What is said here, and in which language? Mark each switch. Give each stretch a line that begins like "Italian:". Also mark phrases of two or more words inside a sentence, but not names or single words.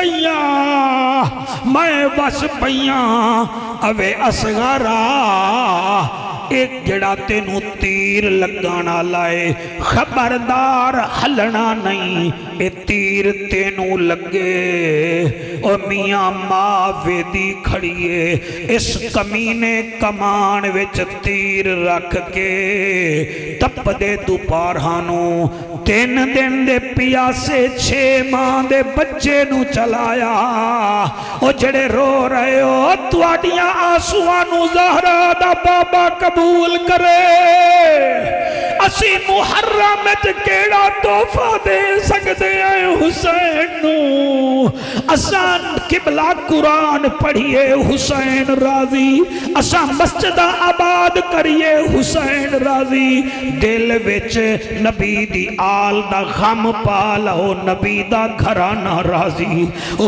Punjabi: پئیاں اوے اصغرا ایک جڑا تینوں تیر لگانا لائے خبردار ہلنا نہیں اے تیر تینوں لگے اور میاں ماں ویدی کھڑیے اس کمینے کمان وچ تیر رکھ کے تپ دے دوپہرانوں 3 دن دے پیاسے 6 ماہ دے بچے نو چلایا او جڑے رو رہے ہو تواڈیاں آنسواں نو زہرا دا بابا قبول کرے اسی محرم وچ کیڑا تحفہ دے سکدے ہیں حسین نو اساں قبلہ قرآن پڑھیے حسین راضی اساں مسجد آباد کریے حسین راضی دل وچ نبی دی آل دا غم پا لو نبی دا گھرانہ راضی او